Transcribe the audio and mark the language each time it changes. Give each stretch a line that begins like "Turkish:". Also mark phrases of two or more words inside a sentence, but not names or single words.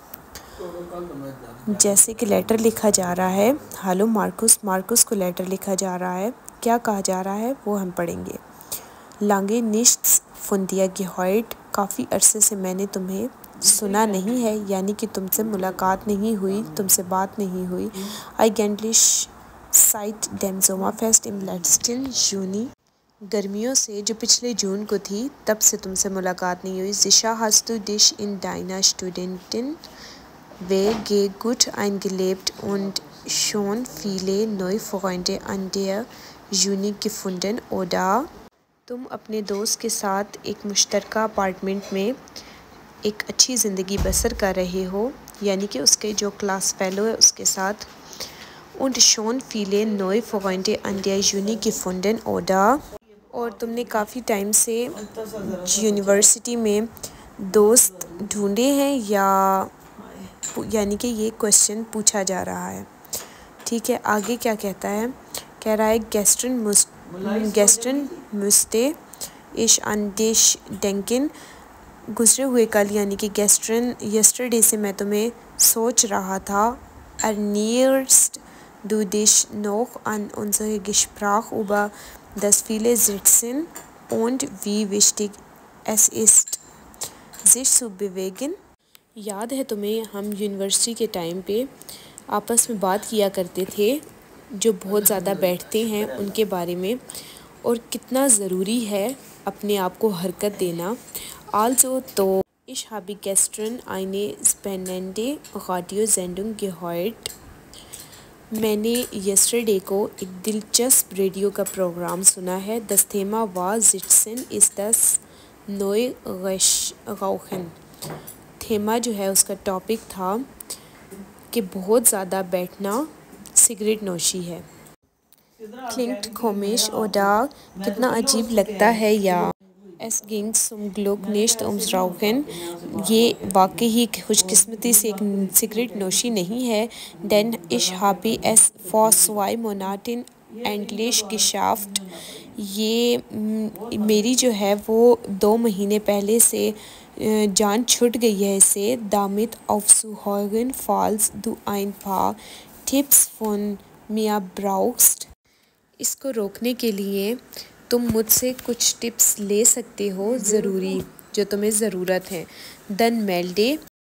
Urdu: جیسے کہ لیٹر لکھا جا رہا ہے، ہیلو مارکس، مارکس کو لیٹر لکھا جا رہا ہے، کیا کہا جا رہا ہے وہ ہم پڑھیں گے۔
German: Lange nichts von dir gehört,
Urdu: کافی عرصے سے میں نے تمہیں سنا نہیں ہے، یعنی کہ تم سے ملاقات نہیں ہوئی، تم سے بات نہیں ہوئی۔
German: Eigentlich seit dem Sommerfest im letzten Juni،
Urdu: گرمیوں سے جو پچھلے جون کو تھی، تب سے تم سے ملاقات نہیں ہوئی۔
German: Sicher hast du dich in deiner Studenten-WG gut eingelebt und schon viele neue Freunde an der Uni gefunden, oder؟
Urdu: تم اپنے دوست کے ساتھ ایک مشترکہ اپارٹمنٹ میں ایک اچھی زندگی بسر کر رہے ہو، یعنی کہ اس کے جو کلاس فیلو ہے اس کے ساتھ۔
German: Und schon viele neue Freunde an der Uni gefunden, oder؟
Urdu: اور تم نے کافی ٹائم سے یونیورسٹی میں دوست ڈھونڈے ہیں، یعنی کہ یہ کوشچن پوچھا جا رہا ہے۔ ٹھیک ہے، آگے کیا کہتا ہے؟ کہہ رہا ہے
German: Gestern musste ich an dich denken,
Urdu: گزرے ہوئے کل یعنی کہ یسٹرڈے سے میں تمہیں سوچ رہا تھا۔
German: erinnerst du dich noch an unser Gespräch über das viele Sitzen und wie wichtig es ist, sich zu bewegen؟
Urdu: یاد ہے تمہیں ہم یونیورسٹی کے ٹائم پہ آپس میں بات کیا کرتے تھے جو بہت زیادہ بیٹھتے ہیں ان کے بارے میں، اور کتنا ضروری ہے اپنے آپ کو حرکت دینا۔
German: Also تو ich habe gestern eine spannende Radiosendung gehört،
Urdu: میں نے یسٹرڈے کو ایک دلچسپ ریڈیو کا پروگرام سنا ہے۔
German: Das Thema war Sitzen ist das neue Rauchen،
Urdu: تھیما جو ہے اس کا ٹاپک تھا کہ بہت زیادہ بیٹھنا سگریٹ نوشی ہے۔
German: Klingt komisch oder،
Urdu: کتنا عجیب لگتا ہے، یا
German: Es ging zum Glück nicht ums Rauchen،
Urdu: یہ واقعی خوش قسمتی سے ایک سگریٹ نوشی نہیں ہے۔
German: Denn ich habe es vor 2 Monaten endlich geschafft،
Urdu: یہ میری جو ہے وہ 2 مہینے پہلے سے جان چھٹ گئی ہے اسے۔
German: Damit aufzuhören falls du ein paar Tipps von mir brauchst،
Urdu: اس کو روکنے کے لیے تم مجھ سے کچھ ٹپس لے سکتے ہو، ضروری جو تمہیں ضرورت ہے۔
German: Dann melde